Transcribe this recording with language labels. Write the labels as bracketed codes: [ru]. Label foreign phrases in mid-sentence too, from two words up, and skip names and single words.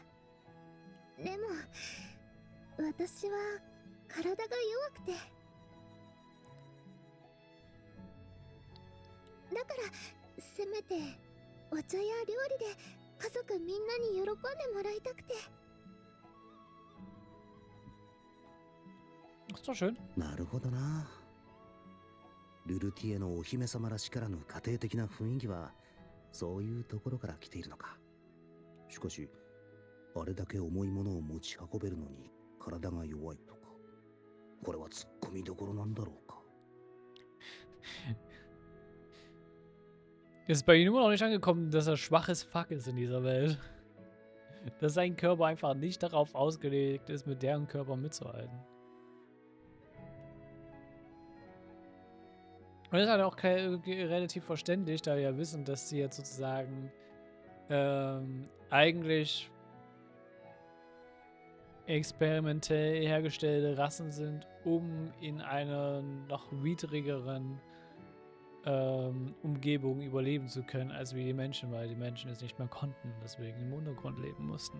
[ja] でも私は体が弱くて、だからせめてお茶や料理で家族みんなに喜んでもらいたくて。 [de] Ist doch schön. [ja] なるほどな。ルルティエのお姫様らしからぬ家庭的な雰囲気はそういうところから来ているのか。しかしあれだけ重いものを持ち運べるのに体が弱いとか、これはツッコミどころなんだろうか。 [de] Ist bei ihm immer noch nicht angekommen, dass er schwaches Fuck ist in dieser Welt. Dass sein Körper einfach nicht darauf ausgelegt ist, mit deren Körper mitzuhalten. Und das ist halt auch relativ verständlich, da wir ja wissen, dass sie jetzt sozusagen eigentlich experimentell hergestellte Rassen sind, um in einer noch widrigeren Umgebung überleben zu können, als wie die Menschen, weil die Menschen es nicht mehr konnten, deswegen im Untergrund leben mussten.